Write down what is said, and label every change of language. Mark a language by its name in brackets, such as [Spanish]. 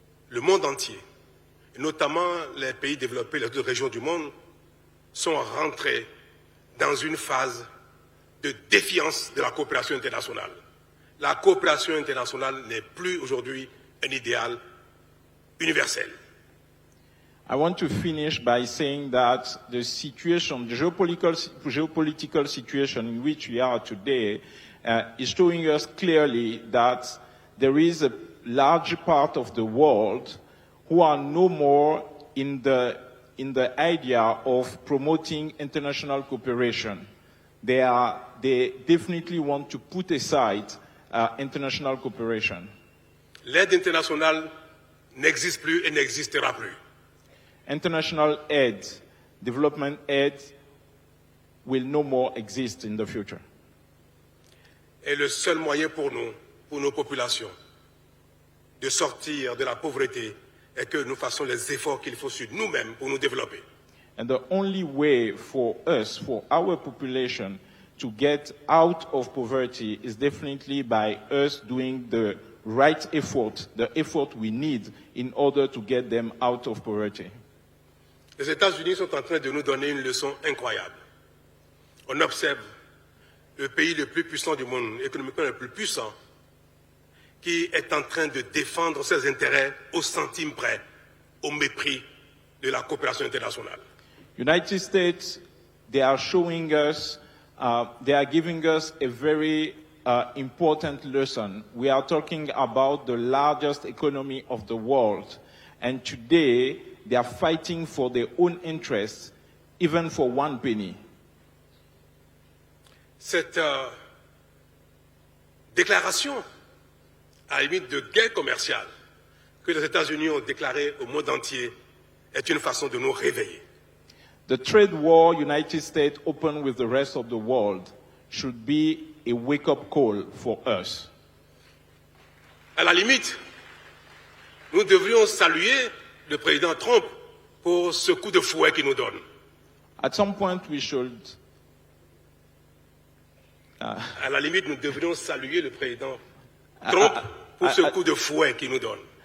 [French] Le monde entier, et notamment les pays développés, les autres régions du monde, sont rentrés dans une phase de défiance de la coopération internationale. La coopération internationale n'est plus aujourd'hui un idéal universel. [English] I want to finish by saying that the situation, the geopolitical situation in which we are today is showing us clearly that there is a large part of the world who are no more in the idea of promoting international cooperation. They definitely want to put aside international cooperation. [French] L'aide internationale n'existe plus et n'existera plus. [English] International aid, development aid, will no more exist in the future. [French] Et le seul moyen pour nous, pour nos populations, de sortir de la pauvreté est que nous fassions les efforts qu'il faut sur nous-mêmes pour nous développer. [English] And the only way for us, for our population, to get out of poverty is definitely by us doing the right effort, the effort we need in order to get them out of poverty. [French] Les États-Unis sont en train de nous donner une leçon incroyable. On observe le pays le plus puissant du monde, économiquement le plus puissant, qui est en train de défendre ses intérêts au centime près, au mépris de la coopération internationale. [English] United States, they are showing us, they are giving us a very important lesson. We are talking about the largest economy of the world. And today, they are fighting for their own interests, even for one penny. [French] Cette déclaration, à la limite de guerre commerciale, que les États-Unis ont déclarée au monde entier, est une façon de nous réveiller. [English] The trade war United States opened with the rest of the world should be a wake-up call for us. [French] À la limite, nous devrions saluer le président Trump pour ce coup de fouet qu'il nous donne. [English] At some point we should... [French] À la limite, nous devrions saluer le président Trump pour ce coup de fouet qu'il nous donne.